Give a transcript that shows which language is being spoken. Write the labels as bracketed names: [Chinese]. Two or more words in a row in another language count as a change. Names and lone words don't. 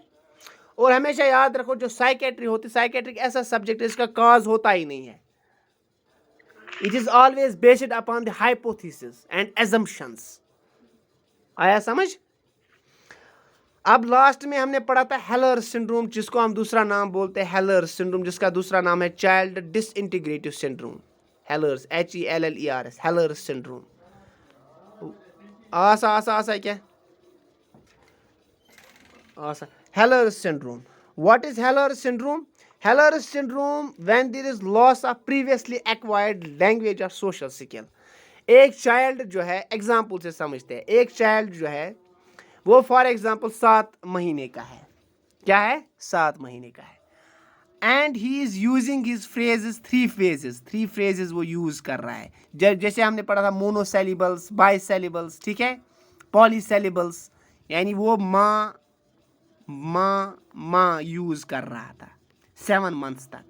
[Hindi] और हमेशा याद रखो जो साइकेट्री होती है, साइकेट्रिक ऐसा सब्जेक्ट है इसका कॉज होता ही नहीं है। [English] It is always based upon the hypothesis and assumptions। [Hindi] आया समझ? अब लास्ट में हमने पढ़ा था हेलर सिंड्रोम, जिसको हम दूसरा नाम बोलते हैं हेलर सिंड्रोम, जिसका दूसरा नाम है [English] child disintegrative syndrome. [Hindi] हेलर्स, HELLERS, हेलर सिंड्रोम। आसा आसा आसा क्या? आसा हेलर सिंड्रोम। [English] What is Heller syndrome? Heller syndrome when there is loss of previously acquired language or social skill। [Hindi] एक चाइल्ड जो है, एग्जाम्पल से समझते हैं, एक चाइल्ड जो है वो [English] for example [Hindi] 7 महीने का है। क्या है? 7 महीने का है। [English] and he is using his phrases, 3 phrases [Hindi] वो यूज कर रहा है। जैसे हमने पढ़ा था मोनोसेलिबल्स, बाइसेलिबल्स, ठीक है, पॉलीसेलिबल्स, यानी वो माँ माँ माँ यूज कर रहा था 7 मंथ्स तक।